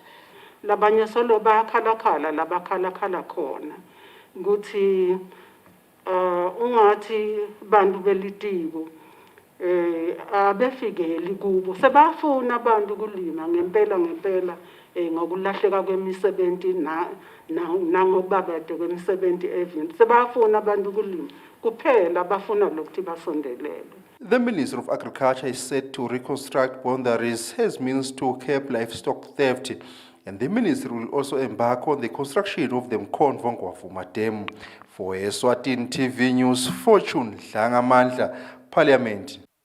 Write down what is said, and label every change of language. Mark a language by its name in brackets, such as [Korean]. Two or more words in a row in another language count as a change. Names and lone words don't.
[Swati] Labanye solo bayakhalakhala labakhalakhala khona ukuthi ungathi bantu belitiko abefikeli kubo sebafuna abantu kulima ngempela ngokulahleka kwemisebenzi nangokubabede kwemisebenzi evini sebafuna abantu kulima kuphela bafuna lokuthi basondelele. [English] The Minister of Agriculture is set to reconstruct boundaries as means to curb livestock theft, and the ministry will also embark on the construction of the Mkhonvongwavuma Dam. For Eswatini TV News, Fortune Dlangamandla, Parliament.